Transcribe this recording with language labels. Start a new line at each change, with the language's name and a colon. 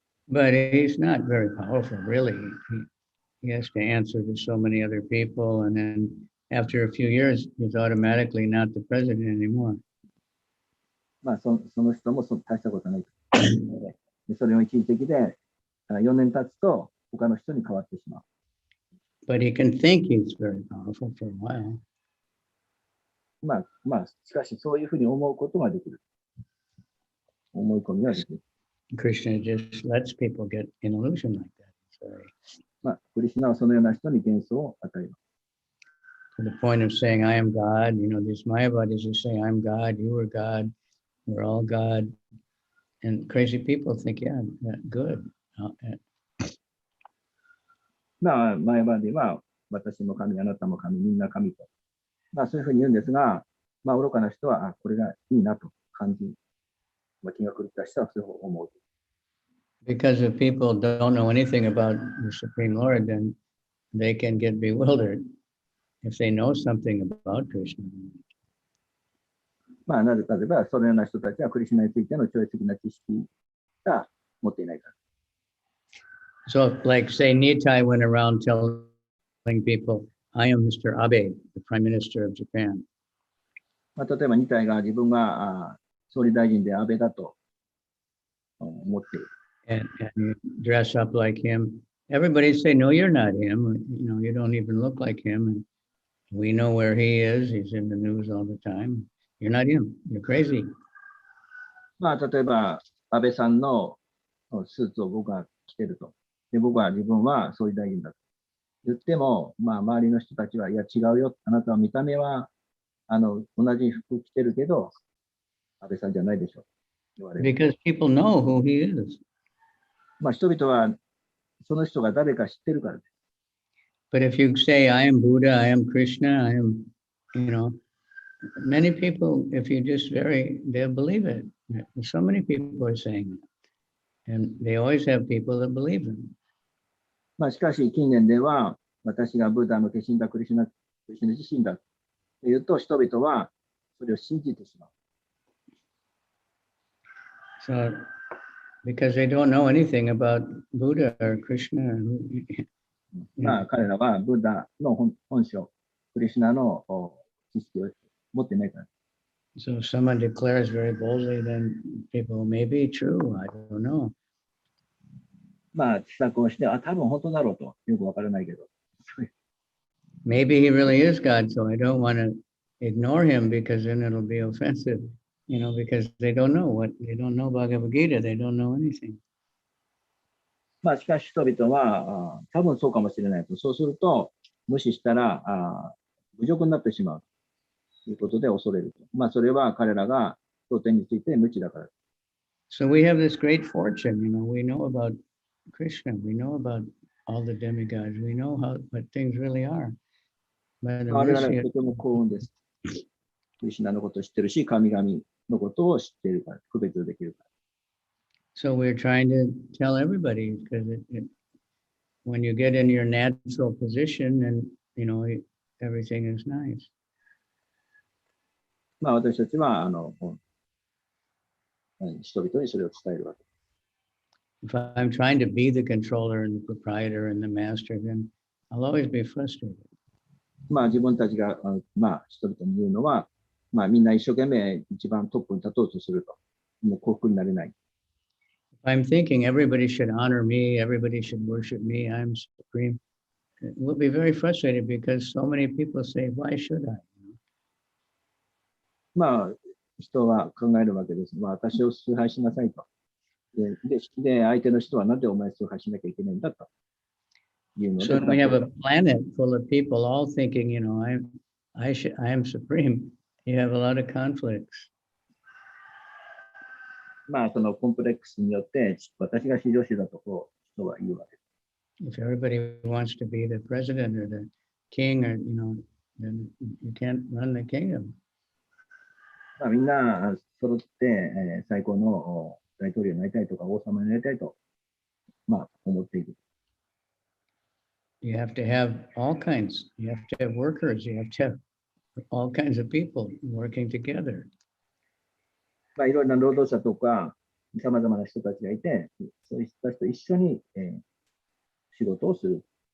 English: But he's not very powerful, really. He has to answer to so many other people, and then after a few years, he's automatically not the president anymore.
Japanese: その人も大したことない。それを一時的で4年経つと他の人に変わってしまう。
English: But he can think he's very powerful for a while.
Japanese: しかしそういうふうに思うことができる。思い込みはできる。
English: Krishna just lets people get an illusion like that.
Japanese: クリシュナはそのような人に幻想を与えます。
English: To the point of saying, I am God, these Mayavadis who say, I'm God, you are God, we're all God. And crazy people think, yeah, good.
Japanese: マヤバディは私も神、あなたも神、みんな神と。そういうふうに言うんですが、愚かな人は、これがいいなと感じ、気が狂った人はそう思う。
English: Because if people don't know anything about the Supreme Lord, then they can get bewildered if they know something about Krishna.
Japanese: なぜかといえば、そのような人たちはクリシュナについての超越的な知識が持っていないから。
English: So, like, say, Nitai went around telling people, I am Mr. Abe, the Prime Minister of Japan.
Japanese: まあ、例えば2体が自分が総理大臣で安倍だと思っている。
English: and you dress up like him. Everybody say, no, you're not him. You know, you don't even look like him. And we know where he is. He's in the news all the time. You're not him. You're crazy.
Japanese: まあ、例えば安倍さんのスーツを僕が着てると。で、僕は自分は総理大臣だと言っても、まあ、周りの人たちは、いや、違うよ。あなたは見た目は同じ服着てるけど、安倍さんじゃないでしょ。言われる。
English: Because people know who he is.
Japanese: まあ、人々はその人が誰か知ってるからです。
English: But if you say, I am Buddha, I am Krishna, I am, you know, many people, if you just they'll believe it. So many people are saying it. And they always have people that believe them.
Japanese: まあ、しかし、近年では、私がブッダの化身だ、クリシュナ自身だというと、人々はそれを信じてしまう。
English: So, because they don't know anything about Buddha or Krishna.
Japanese: まあ、彼らはブッダの本性、クリシュナの知識を持ってないから。
English: So if someone declares very boldly, then people may be true. I don't know.
Japanese: まあ、知策をして、多分本当だろうと、よくわからないけど。
English: Maybe he really is God, so I don't want to ignore him because then it'll be offensive, you know, because they don't know Bhagavad Gita, they don't know anything.
Japanese: まあ、しかし人々は多分そうかもしれないと。そうすると、無視したら侮辱になってしまうということで恐れると。まあ、それは彼らが当店について無知だから。
English: So we have this great fortune, you know, we know about Krishna, we know about all the demigods, we know what things really are. But
Japanese: 我々はとても幸運です。クリシュナのことを知ってるし、神々のことを知っているから、区別できるから。
English: So we're trying to tell everybody because when you get in your natural position and, you know, everything is nice.
Japanese: まあ、私たちは人々にそれを伝えるわけ。
English: If I'm trying to be the controller and the proprietor and the master, then I'll always be frustrated.
Japanese: まあ、自分たちがまあ、人々に言うのは、まあ、みんな一生懸命一番トップに立とうとすると。もう幸福になれない。
English: If I'm thinking everybody should honor me, everybody should worship me, I'm supreme, we'll be very frustrated because so many people say, why should I?
Japanese: まあ、人は考えるわけです。まあ、私を崇拝しなさいと。で、相手の人はなんでお前崇拝しなきゃいけないんだというので。
English: So we have a planet full of people all thinking, you know, I am supreme. You have a lot of conflicts.
Japanese: まあ、そのコンプレックスによって、私が至上主だとこう人は言うわけです。
English: If everybody wants to be the president or the king, or you know, then you can't run the kingdom.
Japanese: まあ、みんな揃って、最高の大統領になりたいとか王様になりたいと、まあ、思っている。
English: You have to have all kinds. You have to have workers. You have to have all kinds of people working together.
Japanese: まあ、いろいろな労働者とか、さまざまな人たちがいて、そういう人たちと一緒に、仕事をする。